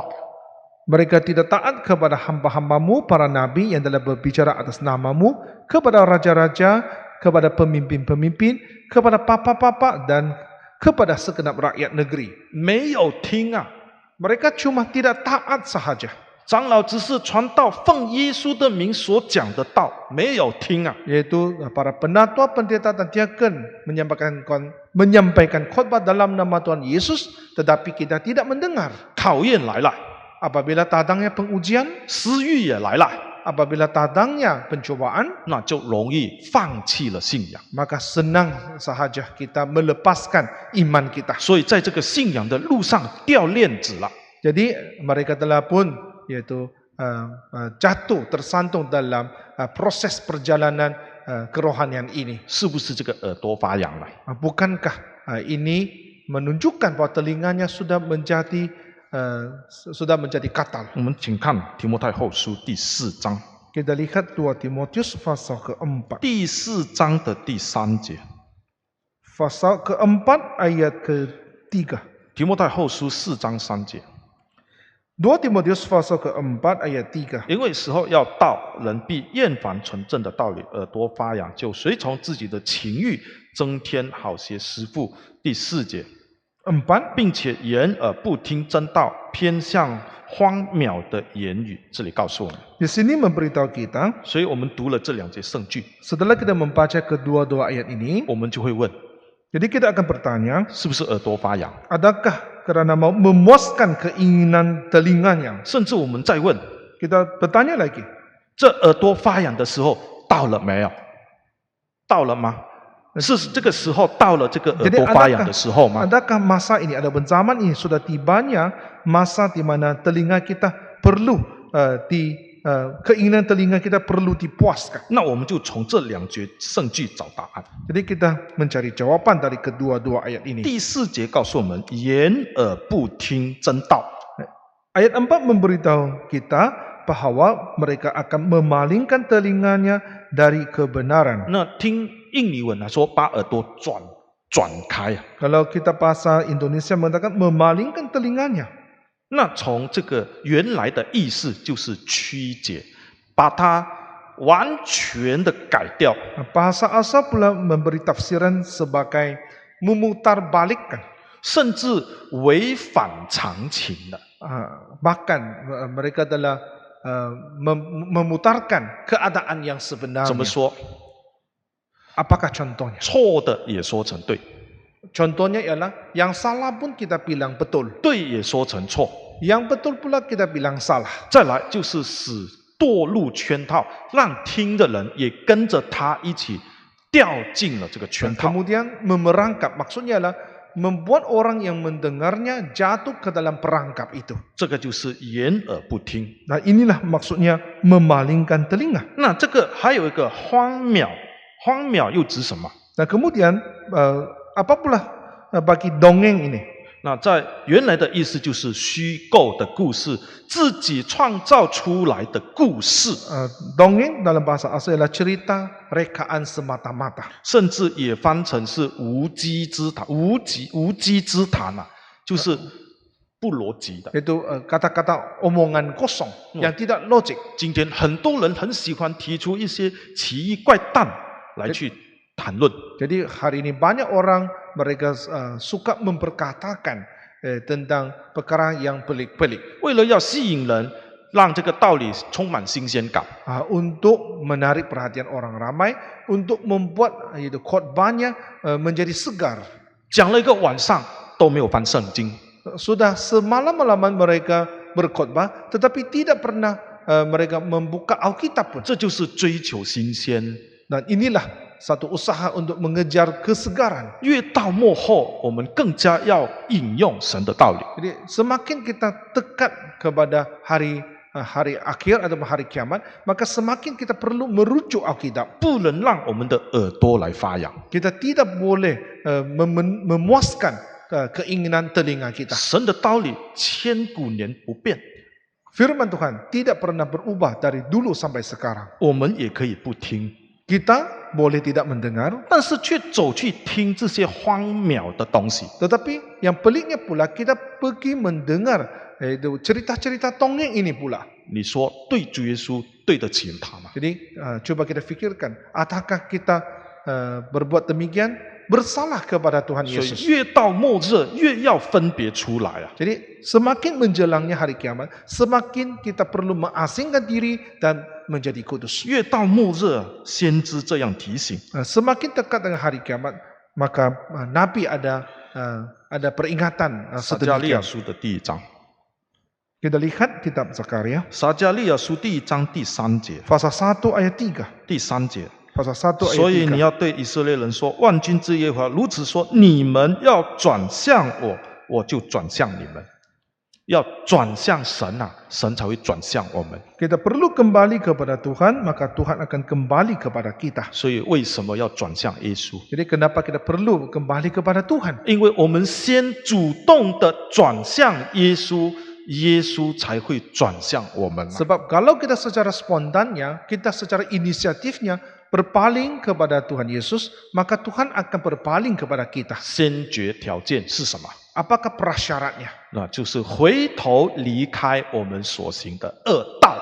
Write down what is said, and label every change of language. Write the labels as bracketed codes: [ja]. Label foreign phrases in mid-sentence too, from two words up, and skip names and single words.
[ms] Mereka tidak taat kepada hamba-hambamu, para nabi yang telah berbicara atas namamu, kepada raja-raja, kepada pemimpin-pemimpin, kepada papa-papa dan kepada segenap rakyat negeri. [zh] 没有听啊！ [ms] Mereka cuma tidak taat sahaja. [zh] 长老只是传道，奉耶稣的名所讲的道，没有听啊！ [ms] Yaitu para penatua, pendeta dan diaken menyampaikan khotbah dalam nama Tuhan Yesus, tetapi kita tidak mendengar. [zh] 考验来了， [ms] Apabila datangnya pengujian, [zh] 私欲也来了， [ms] apabila datangnya pencobaan, [zh] 那就容易放弃了信仰。 [ms] maka senang sahaja kita melepaskan iman kita. [zh] 所以在这个信仰的路上掉链子了。 [ms] Jadi mereka telah pun yaitu jatuh tersantung dalam proses perjalanan kerohanian ini. [zh] 是不是这个耳朵发痒了？ [ms] Bukankah ini menunjukkan bahwa telinganya sudah menjadi katal? [zh] 我们请看提摩太后书第4章， [ms] Kita lihat 2 Timotius pasal keempat. [zh] 第4章的第3节。 [ms] Pasal keempat ayat ketiga. [zh] 提摩太后书4章3节， [ms] 2 Timotius pasal keempat ayat 3. [zh] 因为时候要到，人必厌烦纯正的道理，耳朵发痒，就随从自己的情欲，增添好些师傅。第4节， 4. 并且掩耳不听真道，偏向荒谬的言语。这里告诉我们， [ms] Di sini memberitahu kita, [zh] 所以我们读了这2节圣句， [ms] setelah kita membaca kedua-dua ayat ini, [zh] 我们就会问， [ms] jadi kita akan bertanya, [zh] 是不是耳朵发痒？ [ms] adakah karena mau memuaskan keinginan telinganya? [zh] 甚至我们再问， [ms] Kita bertanya lagi, [zh] 这耳朵发痒的时候到了没有？到了吗？是这个时候到了这个耳 [ms] jadi [zh] 朵发痒的时候吗？ [ms] adakah masa ini, ada zaman ini sudah tibanya masa di mana telinga kita perlu keinginan telinga kita perlu dipuaskan. [zh] 那我们就从这两节圣句找答案。 [ms] Jadi kita mencari jawaban dari kedua-dua ayat ini. [zh] 第4节告诉我们，掩耳不听真道。 [ms] Ayat 4 memberitahu kita bahwa mereka akan memalingkan telinganya dari kebenaran. [zh] 那听印尼文来说，把耳朵转开啊。 [ms] Kalau kita bahasa Indonesia mengatakan memalingkan telinganya. [zh] 那从这个原来的意思就是曲解，把它完全的改掉， [ms] Bahasa asal pula memberi tafsiran sebagai memutarbalikkan. [zh] 甚至违反常情的。 [ms] Bahkan mereka adalah memutarkan keadaan yang [zh] 怎么 [ms] sebenarnya. [zh] 说？ [ms] Apakah contohnya? [zh] 错的也说成对， [ms] Contohnya ialah yang salah pun kita bilang betul. [zh] 对也说成错。 [ms] Yang betul pula kita bilang salah. [zh] 再来就是使堕入圈套，让听的人也跟着他一起掉进了这个圈 [ms] Dan [zh] 套。 [ms] kemudian memerangkap. Maksudnya adalah membuat orang yang mendengarnya jatuh ke dalam perangkap itu. [zh] 这个就是掩耳不听。 [ms] Nah inilah maksudnya memalingkan telinga. [zh] 那这个还有一个荒谬，荒谬又指什么？ [ms] Nah kemudian apa pula bagi dongeng ini? [zh] 那在原来的意思就是虚构的故事，自己创造出来的故事， [ms] Dongeng dalam bahasa asal adalah cerita rekaan semata-mata. [zh] 甚至也翻成是无稽之谈，无稽之谈啊，就是不逻辑的。 [ms] Itu kata-kata omongan kosong yang tidak logik. [zh] 今天很多人很喜欢提出一些奇异怪诞来去谈论。 [ms] Jadi hari ini banyak orang mereka suka memperkatakan tentang perkara yang pelik-pelik. [zh] 为了要吸引人，让这个道理充满新鲜感， [ms] Untuk menarik perhatian orang ramai, untuk membuat khotbahnya menjadi segar. [zh] 讲了一个晚上都没有翻圣经。 [ms] Sudah semalam-malaman mereka berkhotbah, tetapi tidak pernah mereka membuka Alkitab pun. [zh] 这就是追求新鲜。 [ms] Dan inilah satu usaha untuk mengejar kesegaran. [zh] 越到末后，我们更加要引用神的道理。 [ms] Jadi semakin kita tekat kepada hari akhir atau hari kiamat, maka semakin kita perlu merujuk Alkitab. [zh] 不能让我们的耳朵来发痒。 [ms] Kita tidak boleh memuaskan keinginan telinga kita. [zh] 神的道理千古年不变， [ms] Firman Tuhan tidak pernah berubah dari dulu sampai sekarang. [zh] 我们也可以不听， [ms] Kita boleh tidak mendengar, [zh] 但是却走去听这些荒谬的东西。 [ms] tetapi yang peliknya pula kita pergi mendengar cerita-cerita dongeng ini pula. [zh] 你说对主耶稣对得起他吗？ [ms] Jadi coba kita fikirkan, apakah kita berbuat demikian bersalah kepada Tuhan [zh] 所 [ms] Yesus? [zh] 以越到末日，越要分别出来啊！ [ms] Jadi semakin menjelangnya hari kiamat, semakin kita perlu mengasingkan diri dan menjadi kudus. [zh] 越到末日，先知这样提醒。 [ms] Semakin dekat dengan hari kiamat, maka Nabi ada peringatan [zh] 撒迦利亚 [ms] sedemikian. [zh] 书的第1章， [ms] Kita lihat kitab Zakaria [zh] 撒迦利亚书第1章第3节， [ms] pasal 1 ayat 3. [zh] 第3节。 [ms] Pasal 1 ayat 3. [zh] 所以你要对以色列人说：万军之耶和华如此说：你们要转向我，我就转向你们。要转向神啊，神才会转向我们。 [ms] Kita perlu kembali kepada Tuhan, maka Tuhan akan kembali kepada kita. [zh] 所以为什么要转向耶稣？ [ms] Jadi kenapa kita perlu kembali kepada Tuhan? [zh] 因为我们先主动的转向耶稣，耶稣才会转向我们啊。 [ms] Sebab kalau kita secara spontannya, kita secara inisiatifnya berpaling kepada Tuhan Yesus, maka Tuhan akan berpaling kepada kita. [zh] 先决条件是什么？ [ms] Apakah prasyaratnya? [zh] 那就是回头离开我们所行的恶道。